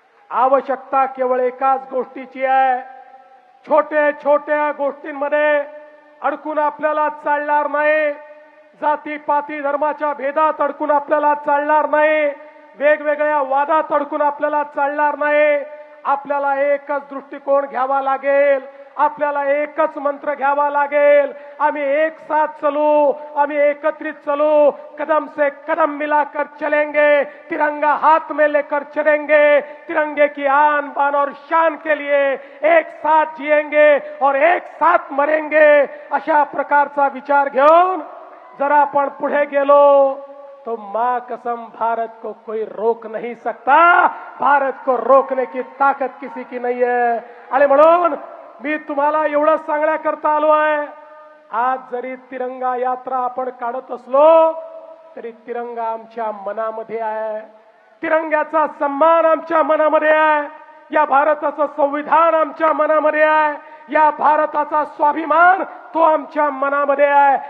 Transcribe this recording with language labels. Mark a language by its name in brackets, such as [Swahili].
[Marathi] आवश्यकता केवळ एकाच गोष्टीची आहे. छोट्या छोट्या गोष्टींमध्ये अडकून आपल्याला चालणार नाही. जातीपाती धर्माच्या भेदात अडकून आपल्याला चालणार नाही. वेगवेगळ्या वादात अडकून आपल्याला चालणार नाही. आपल्याला एकच दृष्टिकोन घ्यावा लागेल. आपल्याला एकच मंत्र घ्यावा लागेल, [Hindi] आम्ही एक साथ चलो, आम्ही एकत्रित चलो, कदम से कदम मिलाकर चलेंगे, तिरंगा हाथ में लेकर चलेंगे, तिरंगे की आन बान और शान के लिए एक साथ जिएंगे और एक साथ मरेंगे, [Marathi] अशा प्रकारचा विचार घेऊन जर आपण पुढे गेलो [Hindi] तो मां कसम भारत को कोई रोक नहीं सकता, भारत को रोकने की ताकद किसी की नहीं है. [Marathi] आणि म्हणून मी तुम्हाला एवढं सांगण्याकरता आलो आहे, आज जरी तिरंगा यात्रा आपण काढत असलो तरी तिरंगा आमच्या मनामध्ये आहे, तिरंग्याचा सन्मान आमच्या मनामध्ये आहे, या भारताचं संविधान आमच्या मनामध्ये आहे, या भारताचा स्वाभिमान तो आमच्या मनामध्ये आहे.